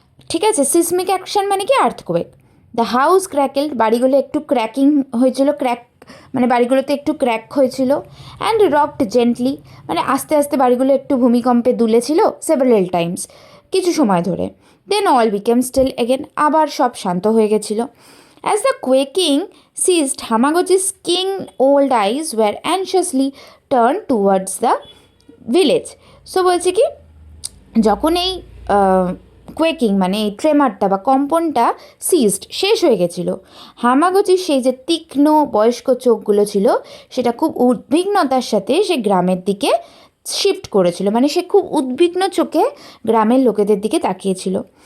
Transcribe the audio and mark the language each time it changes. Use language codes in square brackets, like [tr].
[bn] ঠিক আছে, seismic action মানে কি আর্থকোয়েক। [en] the house crackled, [bn] বাড়িগুলো একটু ক্র্যাকিং হয়েছিল, মানে বাড়িগুলোতে একটু ক্র্যাক হয়েছিল। [en] and rocked gently, [bn] মানে আস্তে আস্তে বাড়িগুলো একটু ভূমিকম্পে দুলেছিল সেভারাল টাইমস, কিছু সময় ধরে। [en] then all became still again, [bn] আবার সব শান্ত হয়ে গেছিলো। [en] As the quaking ceased, Hamaguchi's keen old eyes were anxiously turned towards the village. [bn] So বলছে কি যখন এই কোয়েকিং মানে এই ট্রেমারটা বা কম্পনটা সিজড শেষ হয়ে গেছিলো, হামাগুচির সেই যে তীক্ষ্ণ বয়স্ক চোখগুলো ছিল সেটা খুব উদ্বিগ্নতার সাথে সে গ্রামের দিকে শিফট করেছিল, মানে সে খুব উদ্বিগ্ন চোখে গ্রামের লোকেদের দিকে তাকিয়েছিল।